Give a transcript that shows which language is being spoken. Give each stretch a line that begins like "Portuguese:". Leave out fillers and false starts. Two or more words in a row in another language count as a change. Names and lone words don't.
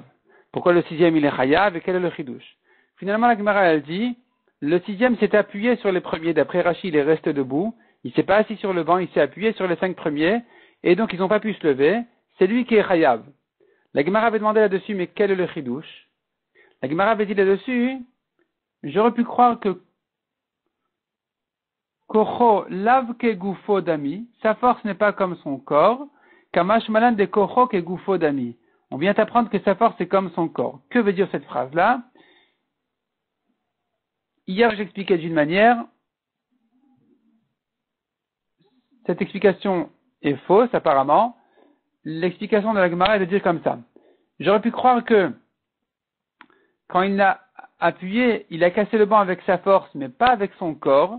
French: Pourquoi le 6e il est Chayav et quel est le Chidouche? Finalement la Gemara elle dit, le 6e s'est appuyé sur les premiers, d'après Rashi il est resté debout, il s'est pas assis sur le banc, il s'est appuyé sur les 5 premiers, et donc ils n'ont pas pu se lever, c'est lui qui est Chayav. La Gemara avait demandé là-dessus, mais quel est le Chidouche? La Gemara avait dit là-dessus, j'aurais pu croire que
Aramaic: כחו לאו כגופו דמי,
French: sa force n'est pas comme son corps,
Aramaic: קמשמע לן דכחו כגופו דמי.
French: On vient apprendre que sa force est comme son corps. Que veut dire cette phrase-là? Hier, j'expliquais d'une manière, cette explication est fausse apparemment. L'explication de la Gemara est de dire comme ça. J'aurais pu croire que quand il a appuyé, il a cassé le banc avec sa force, mais pas avec son corps.